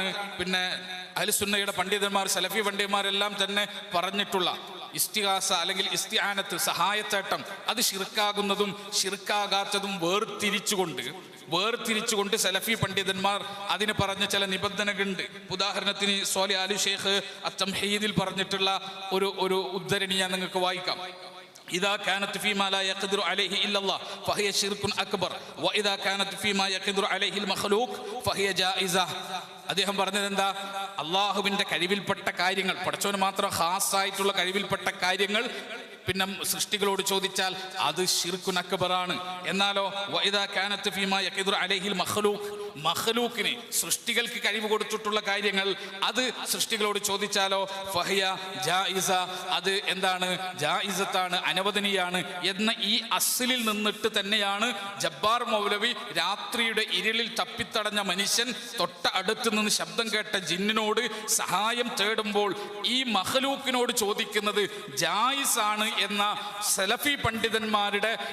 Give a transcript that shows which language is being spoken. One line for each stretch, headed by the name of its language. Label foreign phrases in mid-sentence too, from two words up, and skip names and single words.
Malayalam: പിന്നെ അഹ്ലുസുന്നയുടെ പണ്ഡിതന്മാർ, സലഫി പണ്ഡിതന്മാരെല്ലാം തന്നെ പറഞ്ഞിട്ടുള്ള ഇസ്തിഗാസ അല്ലെങ്കിൽ ഇസ്തിആനത്ത്, സഹായത്തേട്ടം, അത് ശിർക്കാകുന്നതും ശിർക്കാകാത്തതും വേർതിരിച്ചുകൊണ്ട് സലഫി പണ്ഡിതന്മാർ അതിന് പറഞ്ഞ ചില നിബന്ധനകളുണ്ട്. ഉദാഹരണത്തിന് സ്വാലിഹ് അലി ഷെയ്ഖ് അത്തംഹീദിൽ പറഞ്ഞിട്ടുള്ള ഒരു ഉദ്ധരണി ഞാൻ നിങ്ങൾക്ക് വായിക്കാം.
Arabic: إذا كانت فيما لا يقدر عليه إلا الله فهي شرك أكبر وإذا كانت فيما يقدر عليه المخلوق فهي جائزة.
Malayalam: അദ്ദേഹം പറഞ്ഞത് എന്താ, അള്ളാഹുവിൻ്റെ കഴിവിൽപ്പെട്ട കാര്യങ്ങൾ, പടച്ചവന് മാത്രം ഖാസായിട്ടുള്ള കഴിവിൽപ്പെട്ട കാര്യങ്ങൾ പിന്നെ സൃഷ്ടികളോട് ചോദിച്ചാൽ അത്
Arabic: شرك أكبر.
Malayalam: എന്നാലോ
Arabic: وإذا كانت فيما يقدر عليه المخلوق
Malayalam: സൃഷ്ടികൾക്ക് കഴിവ് കൊടുത്തിട്ടുള്ള കാര്യങ്ങൾ അത് സൃഷ്ടികളോട് ചോദിച്ചാലോ
Arabic: فهي جائزة,
Malayalam: അത് എന്താണ്, ജായിസത്താണ്, അനുവദനീയാണ് എന്ന ഈ അസ്ലിൽ നിന്നിട്ട് തന്നെയാണ് ജബ്ബാർ മൗലവി രാത്രിയുടെ ഇരുളിൽ തപ്പിത്തടഞ്ഞ മനുഷ്യൻ തൊട്ട അടുത്ത് നിന്ന് ശബ്ദം കേട്ട ജിന്നിനോട് സഹായം തേടുമ്പോൾ ഈ മഖ്ലൂഖിനോട് ചോദിക്കുന്നത് ജായിസാണ് എന്ന സലഫി പണ്ഡിതന്മാരുടെ